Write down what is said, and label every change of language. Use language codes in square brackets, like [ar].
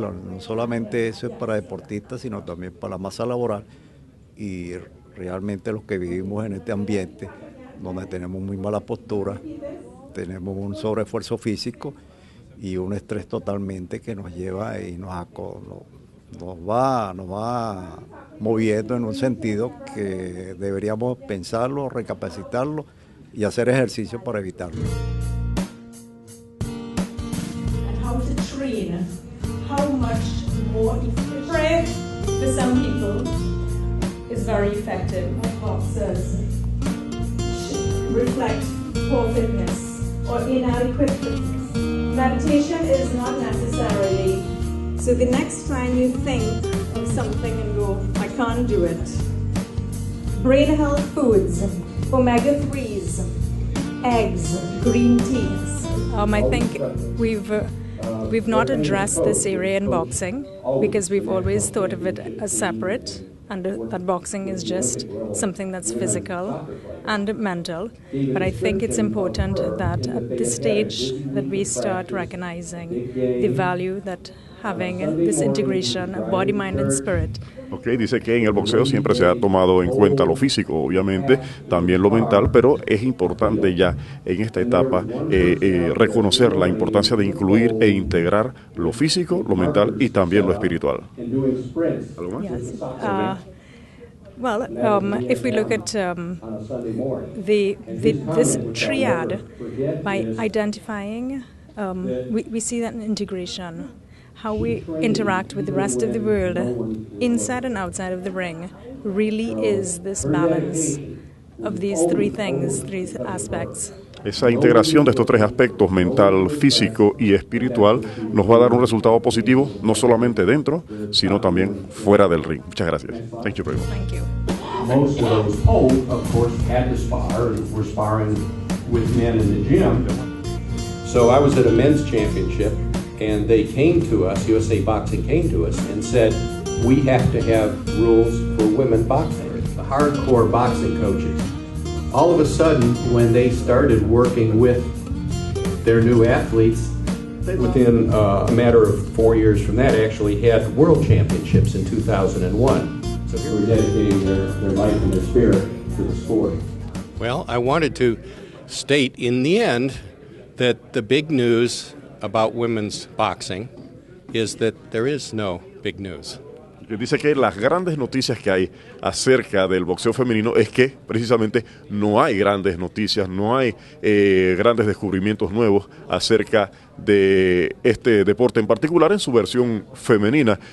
[es] No solamente eso es para deportistas, sino también para la masa laboral, y realmente los que vivimos en este ambiente donde tenemos muy mala postura, tenemos un sobreesfuerzo físico y un estrés totalmente que nos lleva y nos va moviendo en un sentido que deberíamos pensarlo, recapacitarlo y hacer ejercicio para evitarlo. [en] screen how much more efficient. Prayer for some people is very effective. Boxers reflect poor fitness or inadequate fitness. Meditation is not necessarily. So the next time you think of something and go, I can't do it. Brain health foods, omega-3s, eggs, green teas. I think we've not addressed this area in boxing because we've always thought of it as separate, and that boxing is just something that's physical and mental. But I think it's important that at this stage that we start recognizing the value that having this integration of body, mind and spirit. [es] Okay, dice que en el boxeo siempre se ha tomado en cuenta lo físico, obviamente, también lo mental, pero es importante ya en esta etapa reconocer la importancia de incluir e integrar lo físico, lo mental y también lo espiritual. ¿Algo más? [en] Yes. If we look at this triad, by identifying, we see that in integration. How we interact with the rest of the world, inside and outside of the ring, really is this balance of these three things, three aspects. [es] Esa integración de estos tres aspectos, mental, físico y espiritual, nos va a dar un resultado positivo, no solamente dentro, sino también fuera del ring. Muchas gracias. [en] Thank you very much. Thank you. Most of those poles, of course, had to spar and were sparring with men in the gym. So I was at a men's championship, and they came to us, USA Boxing came to us and said, we have to have rules for women boxing. The hardcore boxing coaches, all of a sudden, when they started working with their new athletes, within a matter of 4 years from that, actually had world championships in 2001. So they were dedicating their life and their spirit to the sport. Well, I wanted to state in the end that the big news about women's boxing is that there is no big news. [es] Dice que las grandes noticias que hay acerca del boxeo femenino es que precisamente no hay grandes noticias, no hay grandes descubrimientos nuevos acerca de este deporte en particular en su versión femenina.